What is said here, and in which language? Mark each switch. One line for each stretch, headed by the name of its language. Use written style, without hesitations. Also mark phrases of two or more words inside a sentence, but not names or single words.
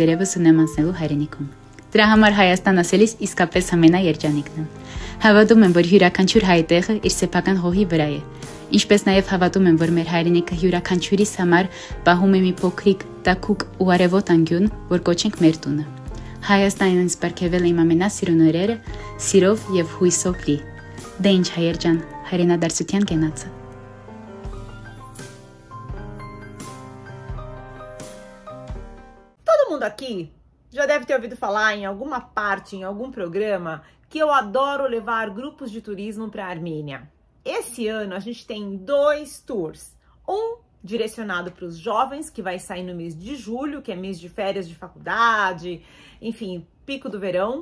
Armenian: դերևս ունեմ անցնելու հայրենիքում։ Դրա համար Հայաստան ասելիս իսկապես ամենաերջանիկն եմ։ Հավատում եմ, որ յուրաքանչյուր հայ տեղը իր սեփական հողի վրա է։ Ինչպես նաև հավատում եմ, որ մեր հայրենիքը յուրաքանչյուրիս համար պահում է մի փոքրիկ, տաքուկ ու արևոտ անկյուն, որ կոչենք մեր տունը։ Հայաստանն ինձ պարգևել է իմ ամենասիրուն օրերը, սիրով եւ հույսով լի։ Դե ինչ հայեր ջան, հայրենադարձության կենացը։
Portuguese: Todo mundo aqui já deve ter ouvido falar em alguma parte, em algum programa, que eu adoro levar grupos de turismo para a Armênia. Esse ano a gente tem 2 tours. Um direcionado para os jovens, que vai sair no mês de julho, que é mês de férias de faculdade, enfim, pico do verão.